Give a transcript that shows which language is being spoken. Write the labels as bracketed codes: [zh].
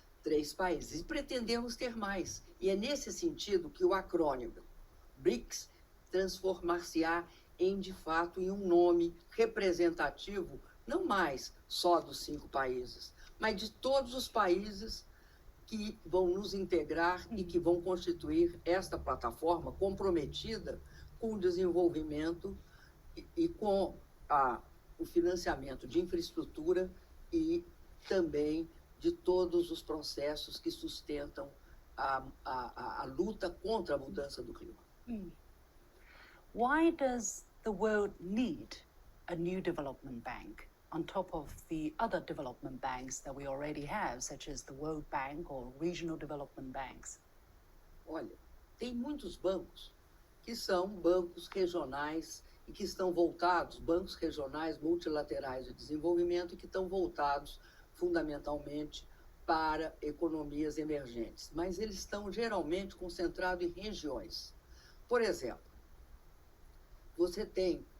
[pt] 3 países. E pretendemos ter mais. E é nesse sentido que o acrônimo BRICS transformar-se-á de fato, em um nome representativo, não mais só dos 5 países, mas de todos os países que vão nos integrar e que vão constituir esta plataforma comprometida com o desenvolvimento e com o financiamento de infraestrutura e também de todos os processos que sustentam a luta contra a mudança do clima. [en] Why does the world need a new development bank on top of the other development banks that we already have, such as the World Bank or regional development banks? [pt] Olha, tem muitos bancos que são bancos regionais e que estão voltados, bancos regionais multilaterais de desenvolvimento, e que estão voltados fundamentalmente para economias emergentes, mas eles estão geralmente concentrados em regiões. Por exemplo, você tem